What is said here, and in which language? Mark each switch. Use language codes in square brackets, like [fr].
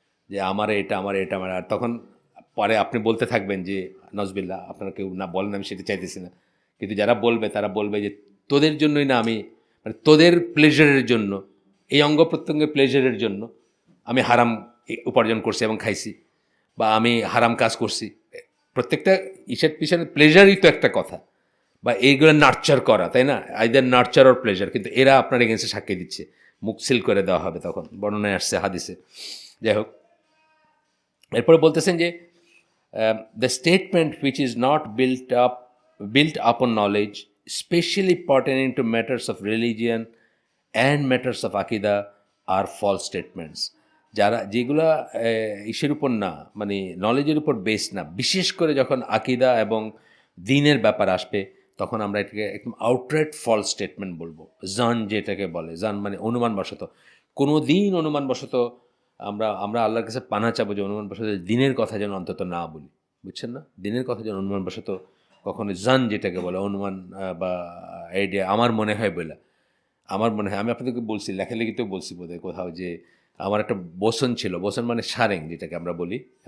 [bn] যে আমার এটা, আর তখন পরে আপনি বলতে থাকবেন যে নজবিল্লাহ, আপনারা কেউ না বলেন, আমি সেটা চাইতেছি না, কিন্তু যারা বলবে তারা বলবে যে তোদের জন্যই না, আমি মানে তোদের প্লেজারের জন্য, এই অঙ্গ প্রত্যঙ্গের প্লেজারের জন্য আমি হারাম উপার্জন করছি এবং খাইছি, বা আমি হারাম কাজ করছি। প্রত্যেকটা ইসের পিছনে প্লেজারই তো একটা কথা, বা এইগুলো নার্চার করা, তাই না, [en] either nurture or pleasure, [bn] কিন্তু এরা আপনার এগেন্সে সাক্ষী দিচ্ছে, মুখ সিল করে দেওয়া হবে তখন, বর্ণনায় আসছে হাদিসে। যাই হোক, এরপরে বলতেছেন যে [en] The statement which is not built upon knowledge, especially pertaining to matters of religion and matters of akida, are false statements. [bn] যেগুলা ইসের উপর না, মানে নলেজের উপর বেস না, বিশেষ করে যখন আকিদা এবং দিনের ব্যাপার আসবে, তখন আমরা এটাকে একদম আউটরাইট ফলস স্টেটমেন্ট বলবো। জান যেটাকে বলে, জান মানে অনুমানবশত, কোনো দিন অনুমানবশত আমরা আল্লাহর কাছে পানা চাবো যে অনুমানবশত দিনের কথা যেন অন্তত না বলি, বুঝছেন না, দিনের কথা যেন অনুমানবশত কখনো, জান যেটাকে বলে অনুমান বা আইডিয়া, আমার মনে হয় বলে, আমার মনে হয়, আমি আপনাদেরকে বলছি, লেখালেখিতেও বলছি বোধহয় কোথাও, যে আমার একটা বোসন ছিল, বোসন মানে সারেং যেটাকে আমরা বলি,